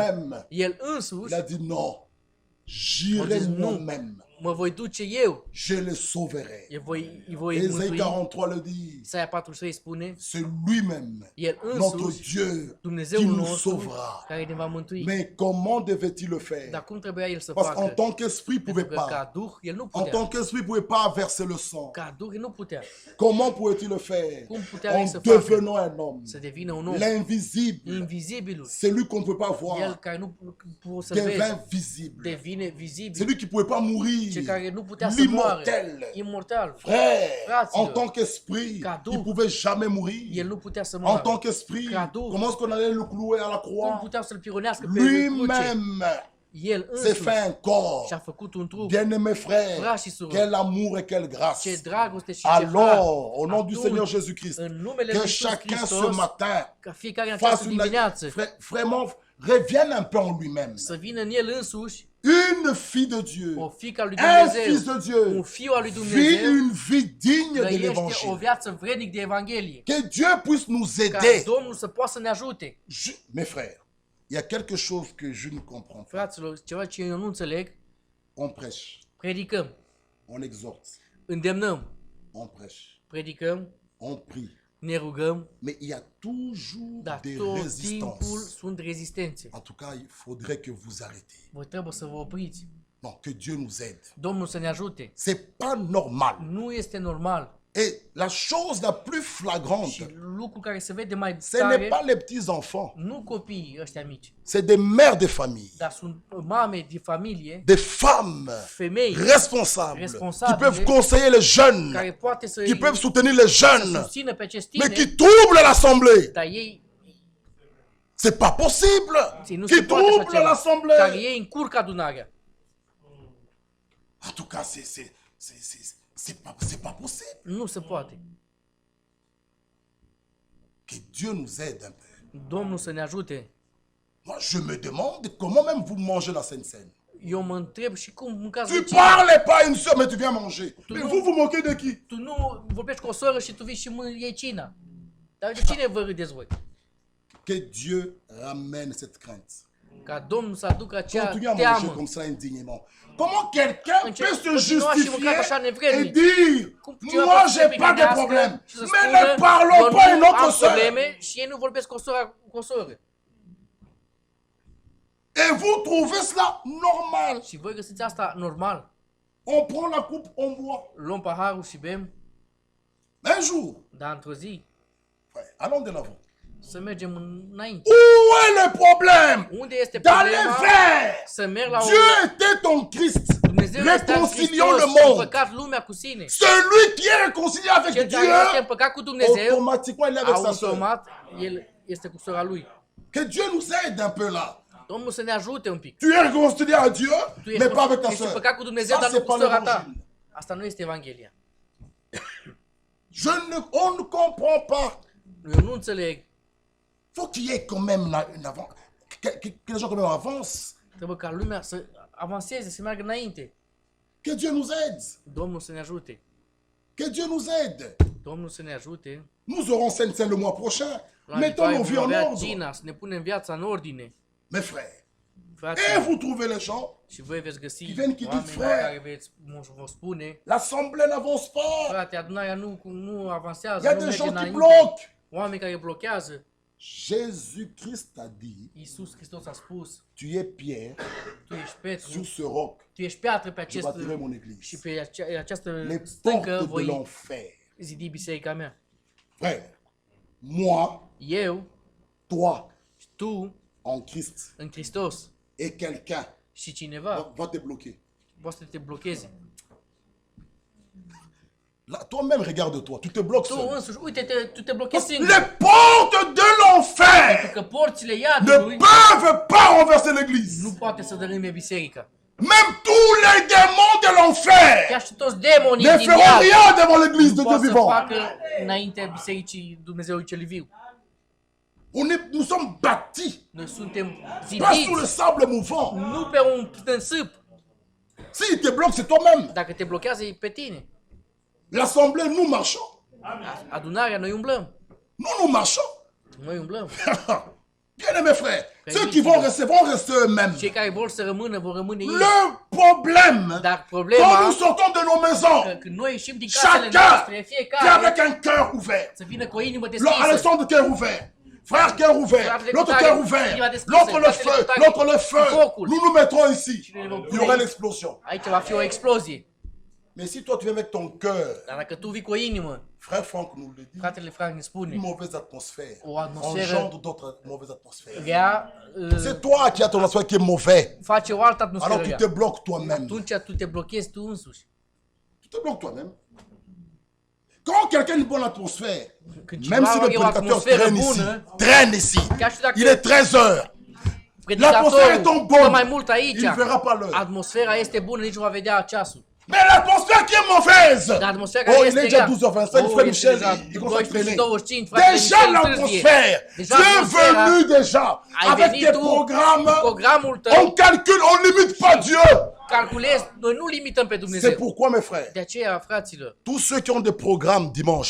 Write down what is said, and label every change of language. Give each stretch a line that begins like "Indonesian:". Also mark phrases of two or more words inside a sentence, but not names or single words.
French: Lui-même,
Romanian: El
French: il
Romanian: însuși
French: a dit non, j'irai dit non. moi-même,
Romanian: mă voi duce eu,
French: je les sauverai.
Romanian: îi voi
French: Ésaïe
Romanian: mântui.
French: 43 le dit,
Romanian: Isaia 43 spune,
French: c'est lui-même,
Romanian: el
French: notre
Romanian: însuși,
French: Dieu, qui
Romanian: Dumnezeul
French: nous
Romanian: nostru,
French: sauvera.
Romanian: care ne va mântui.
French: Mais comment devait-il le faire?
Romanian: Dar cum trebuia el să
French: Parce qu'en
Romanian: facă?
French: tant qu'esprit, il ne pouvait
Romanian: Pentru că
French: pas.
Romanian: ca Duh, el nu
French: En
Romanian: putea.
French: tant qu'esprit, il ne pouvait pas verser le sang.
Romanian: Ca Duh, el nu putea
French: Comment pouvait-il le faire?
Romanian: Cum putea el
French: En
Romanian: să facă?
French: devenant un homme.
Romanian: să devină un om.
French: L'invisible,
Romanian: Invizibilul,
French: celui qu'on ne peut pas
Romanian: el
French: voir,
Romanian: care nu poți să vezi,
French: devint visible.
Romanian: devine vizibil.
French: Celui qui ne pouvait pas mourir,
Romanian: Cel care nu putea să moară,
French: l'immortel.
Romanian: imortal.
French: Frère,
Romanian: Fraților,
French: en tant qu'esprit,
Romanian: ca Duh,
French: il ne pouvait jamais mourir.
Romanian: El nu putea să
French: En
Romanian: moară.
French: tant qu'esprit,
Romanian: ca Duh,
French: comment est-ce qu'on allait le clouer à la
Romanian: cum
French: croix?
Romanian: puteau să-l pironească pe cruce?
French: Lui-même
Romanian: El
French: s'est
Romanian: însuși
French: fait un corps.
Romanian: și-a făcut un trup.
French: Bien-aimés frères,
Romanian: Frați și surori,
French: quel amour et quelle grâce.
Romanian: ce dragoste și ce har.
French: Alors, au nom du
Romanian: Atunci,
French: Seigneur Jésus-Christ,
Romanian: în numele
French: que
Romanian: lui Iisus
French: chacun ce
Romanian: Hristos,
French: matin
Romanian: ca fiecare în
French: fasse
Romanian: această dimineață
French: vraiment revienne un peu en lui-même.
Romanian: să vină în el însuși
French: Une fille de Dieu,
Romanian: o fiică a lui
French: un fils
Romanian: Dumnezeu,
French: de Dieu,
Romanian: un fiu al lui
French: vit
Romanian: Dumnezeu,
French: une vie digne de
Romanian: trăiește o
French: l'évangile.
Romanian: viață vrednic de Evanghelie.
French: Que Dieu puisse nous
Romanian: Ca
French: aider.
Romanian: Domnul să poată să ne ajute.
French: Mes frères, il y a quelque chose que je ne comprends pas.
Romanian: Fraților, ceva ce eu nu înțeleg,
French: On prêche,
Romanian: predicăm,
French: on exhorte,
Romanian: îndemnăm,
French: on prêche,
Romanian: predicăm,
French: on prie.
Romanian: ne rugăm,
French: Mais il y a toujours
Romanian: dar
French: des
Romanian: tot timpul
French: résistances.
Romanian: sunt rezistențe.
French: En tout cas, il faudrait que vous arrêtez.
Romanian: Voi trebuie să vă opriți.
French: Non, que Dieu nous aide.
Romanian: Domnul să ne ajute.
French: C'est pas normal.
Romanian: Nu este normal.
French: Et la chose la plus
Romanian: Și
French: flagrante,
Romanian: lucrul care se vede mai
French: ce n'est
Romanian: tare,
French: pas les petits-enfants,
Romanian: nu copiii ăștia mici,
French: c'est des mères de famille,
Romanian: dar sunt mame de familie,
French: des femmes
Romanian: femei
French: responsables, qui
Romanian: Responsabile,
French: peuvent conseiller les jeunes,
Romanian: care poate să
French: qui
Romanian: îi
French: peuvent soutenir les jeunes,
Romanian: susțină pe acești
French: mais
Romanian: tineri,
French: qui troublent l'assemblée.
Romanian: dar ei
French: C'est pas possible.
Romanian: nu
French: Qui
Romanian: se poate așa
French: troublent
Romanian: ceva, care
French: l'assemblée.
Romanian: ei încurcă adunarea.
French: En tout cas, c'est pas possible.
Romanian: Nu se poate.
French: Que Dieu nous aide un peu.
Romanian: Domnul să ne ajute.
French: Moi, je me demande comment même vous mangez la Sainte Seine.
Romanian: Eu mă întreb și cum mâncați
French: Tu
Romanian: vecini.
French: parles pas à une soeur, mais tu viens manger. Mais non. vous moquez de qui?
Romanian: Tu nu vorbești cu o soră și tu vii și iei cina. Dar de cine vă râdeți voi?
French: Que Dieu ramène cette crainte.
Romanian: Ca Domnul să aducă acea
French: Continuez à manger
Romanian: teamă.
French: comme ça indignement. Comment quelqu'un
Romanian: Încerc-
French: peut se
Romanian: continuați și
French: justifier
Romanian: mâncați așa
French: et
Romanian: nevrednic.
French: dire
Romanian: Cum cineva
French: moi
Romanian: poate să
French: j'ai
Romanian: se
French: pas de
Romanian: primească
French: problème,
Romanian: și să
French: mais
Romanian: spună,
French: ne parlons
Romanian: eu
French: pas à
Romanian: nu
French: notre
Romanian: am
French: soeur.
Romanian: probleme și ei nu vorbesc cu o soră.
French: Et vous trouvez cela normal.
Romanian: Și voi găsiți asta normal.
French: On prend la coupe, on boit.
Romanian: Luăm paharul și bem,
French: Un jour,
Romanian: dar într-o zi
French: frère, allons de l'avant.
Romanian: să mergem înainte.
French: Où est le problème?
Romanian: Unde este
French: D'aller
Romanian: problema?
French: vers.
Romanian: Să merg la
French: Dieu était ton Christ,
Romanian: Dumnezeu este în
French: réconciliant
Romanian: Hristos
French: le
Romanian: și a
French: monde.
Romanian: împăcat lumea cu sine.
French: Celui qui est réconcilié avec
Romanian: Cel
French: Dieu,
Romanian: care este împăcat cu Dumnezeu,
French: automatiquement il est avec sa soeur.
Romanian: automat, el este cu sora lui.
French: Que Dieu nous aide un peu là.
Romanian: Domnul să ne ajute un pic.
French: Tu es réconcilié à Dieu,
Romanian: Tu
French: mais pas avec ta
Romanian: ești
French: soeur.
Romanian: împăcat cu Dumnezeu,
French: Ça,
Romanian: dar nu
French: c'est
Romanian: cu
French: pas
Romanian: sora ta.
French: l'évangile.
Romanian: Asta nu este Evanghelia.
French: On ne comprend pas.
Romanian: Eu nu înțeleg.
French: Faut qu'il y ait quand même une avance. Que les gens quand même avancent.
Romanian: Trebuie ca lumea să avanseze, să meargă înainte.
French: Que Dieu nous aide.
Romanian: Domnul să ne ajute.
French: Que Dieu nous aide.
Romanian: Domnul să ne ajute.
French: Nous aurons Saint-Saint le mois prochain.
Romanian: La
French: Mettons nos
Romanian: Nicolae
French: vies
Romanian: vom
French: en
Romanian: avea
French: ordre.
Romanian: cina, să ne punem viața în ordine.
French: Mes frères, et
Romanian: Fraților,
French: vous trouvez les gens,
Romanian: și voi veți găsi
French: Qui viennent, qui
Romanian: oameni
French: disent, frère,
Romanian: care vă spune,
French: l'assemblée n'avance pas.
Romanian: frate, adunarea nu
French: Il
Romanian: avansează,
French: y a
Romanian: nu
French: des
Romanian: merge
French: gens qui
Romanian: înainte.
French: bloquent.
Romanian: Oameni care blochează.
French: Jésus-Christ a dit,
Romanian: Iisus Hristos a spus,
French: tu es Pierre,
Romanian: tu ești Petru,
French: sur ce roc,
Romanian: tu ești piatră pe
French: je
Romanian: acest
French: bâtirai mon
Romanian: și
French: église.
Romanian: pe această
French: Les
Romanian: stâncă
French: portes de
Romanian: voi
French: l'enfer.
Romanian: zidi biserica mea.
French: Frère, moi,
Romanian: Eu,
French: toi,
Romanian: tu,
French: en Christ,
Romanian: în Hristos
French: et quelqu'un
Romanian: și cineva
French: va te bloquer.
Romanian: poate să te blocheze.
French: Là, toi-même, regarde-toi, tu te bloques
Romanian: Tu
French: seul.
Romanian: însuși, uite, tu te blochezi singur.
French: Les portes de l'enfer
Romanian: Că porțile
French: ne
Romanian: iadului
French: peuvent pas renverser l'église.
Romanian: nu poate să dărâme biserica.
French: Même tous les démons de l'enfer
Romanian: Chiar și toți demonii
French: ne
Romanian: din
French: feront
Romanian: iad
French: rien devant l'église de
Romanian: nu
French: Dieu
Romanian: poate să
French: vivant.
Romanian: facă înainte bisericii Dumnezeului cel viu.
French: Nous sommes bâtis,
Romanian: Noi suntem
French: pas sur le
Romanian: zidiți,
French: sable mouvant.
Romanian: nu pe un sâp.
French: S'il te bloque, c'est toi-même.
Romanian: Dacă te blochează, e pe tine.
French: L'assemblée, nous marchons.
Romanian: Adunarea, noi umblăm.
French: Nous marchons.
Romanian: Noi umblăm.
French: Bien-aimés frères, ceux qui vont rester eux-mêmes.
Romanian: Cei care vor să rămână, vor rămâne ei.
French: Le problème,
Romanian: Dar
French: quand
Romanian: problema,
French: nous sortons de nos maisons,
Romanian: că când noi ieșim din casele
French: chacun
Romanian: noastre,
French: vient
Romanian: fiecare
French: avec un cœur ouvert.
Romanian: să vină cu o inimă deschisă.
French: Alexandre, cœur ouvert. Frère, cœur ouvert. L'autre, cœur ouvert. L'autre, le feu. L'autre, le feu. Nous nous mettrons ici. Il y aura l'explosion.
Romanian: Aici va fi o explozie.
French: Mais si toi, tu viens avec ton cœur,
Romanian: Dar dacă tu vii cu o inimă,
French: frère Franck nous le dit,
Romanian: fratele Frank ne
French: une
Romanian: spune,
French: mauvaise atmosphère
Romanian: O atmosferă
French: engendre d'autres mauvaises atmosphères.
Romanian: rea
French: C'est toi qui as ton atmosphère qui est mauvais.
Romanian: face o altă
French: Alors
Romanian: atmosferă
French: tu
Romanian: rea.
French: te bloques toi-même.
Romanian: Atunci tu te blochezi tu însuși.
French: Tu te bloques toi-même. Quand quelqu'un a une bonne atmosphère,
Romanian: Când
French: même
Romanian: cineva
French: si le
Romanian: are o
French: prédicateur
Romanian: atmosferă
French: traîne ici,
Romanian: chiar și dacă
French: il est 13h, l'atmosphère est
Romanian: predicatorul
French: ton
Romanian: stă
French: bon,
Romanian: mai mult aici,
French: il ne verra pas l'heure.
Romanian: atmosfera este bună, nici nu va vedea ceasul.
French: Mais l'atmosphère qui est mauvaise,
Romanian: Dar atmosfera oh, care
French: il
Romanian: este
French: est déjà
Romanian: rea,
French: 12h25, frère Michel,
Romanian: deja
French: il commence à traîner.
Romanian: 12:25, fratele
French: Déjà
Romanian: Michel întârzie.
French: l'atmosphère, Déjà tu es
Romanian: atmosfera,
French: venu déjà
Romanian: ai
French: avec
Romanian: venit
French: tes
Romanian: tu
French: programmes,
Romanian: cu programul
French: on
Romanian: tău,
French: calcule, on limite pas Dieu.
Romanian: calculezi, noi nu limităm pe
French: C'est
Romanian: Dumnezeu.
French: pourquoi mes frères,
Romanian: De aceea, fraților,
French: tous ceux qui ont des programmes dimanche,